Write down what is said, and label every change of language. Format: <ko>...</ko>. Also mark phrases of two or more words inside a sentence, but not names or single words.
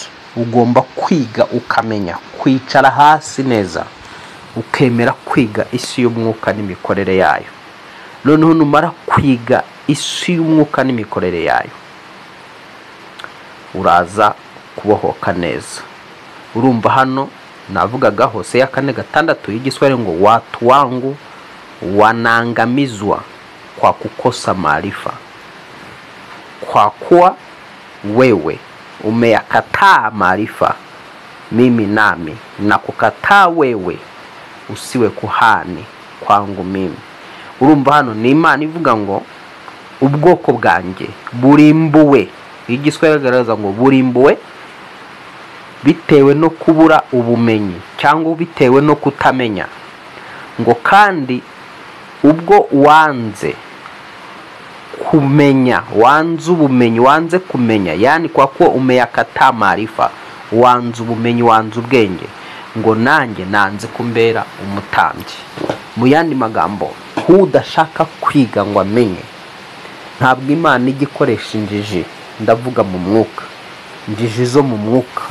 <rw>Ugomba kwiga ukamenya, kwicara hasi neza ukemera kwiga isi y'umwuka n'imikorere yayo. Noneho numara kwiga isi y'umwuka n'imikorere yayo, uraza kubohoka neza. Urumva hano navugaga Hosea 4:6 y'igiswahili ngo</rw> <sw>watu wangu wanaangamizwa kwa kukosa maarifa, kwa kuwa wewe umeyakataa maarifa, mimi nami na kukataa wewe usiwe kuhani kwangu mimi.</sw> <rw>Urumva hano ni Imana ivuga ngo ubwoko bwanjye burimbuwe. Igiswahili garagaza ngo burimbuwe bitewe no kubura ubumenyi cyangwa bitewe no kutamenya. Ngo kandi ubwo wanze kumenya, wanze ubumenyi, wanze kumenya,</rw> <sw>yani kwa kuwa umeyakataa maarifa,</sw> <rw>wanze ubumenyi, wanze ubwenge, ngo nanjye nanze kumbera umutambyi. Mu yandi magambo, udashaka kwiga ngo amenye, ntabwo Imana igikoresha injiji. Ndavuga mu mwuka, injiji zo mu mwuka.</rw>